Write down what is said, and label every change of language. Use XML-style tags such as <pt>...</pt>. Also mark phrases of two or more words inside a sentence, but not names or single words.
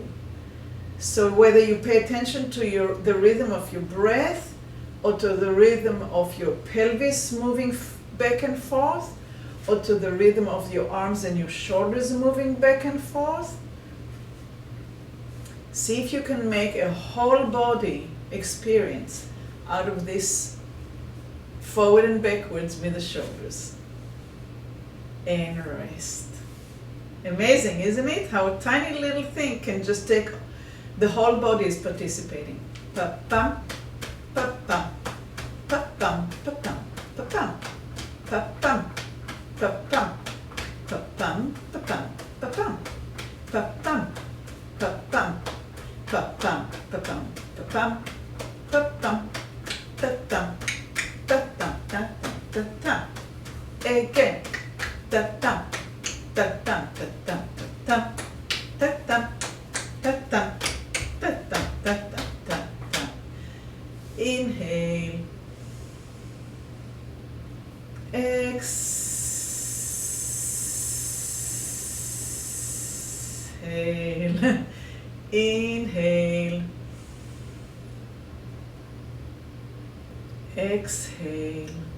<en>So whether you pay attention to the rhythm of your breath or to the rhythm of your pelvis moving back and forth, or to the rhythm of your arms and your shoulders moving back and forth, see if you can make a whole body experience out of this forward and backwards with the shoulders. And rest. Amazing, isn't it? How a tiny little thing can just take, the whole body is participating. Pa-pam, pa-pam, pa-pam, pa-pam, pa-pam, pa-pam, pa-pam, pa-pam, pa-pam, pa-pam, pa-pam, pa-pam, pa-pam, pa-pam, pa-pam, pa-pam, ta-tam, ta-tam, ta-tam, ta-tam. Again. Ta-tam, ta-tam, ta-tam, ta-tam, ta-tam, ta-tam, ta-tam, ta-tam, ta-tam. Inhale. Exhale. Inhale. Exhale.</en>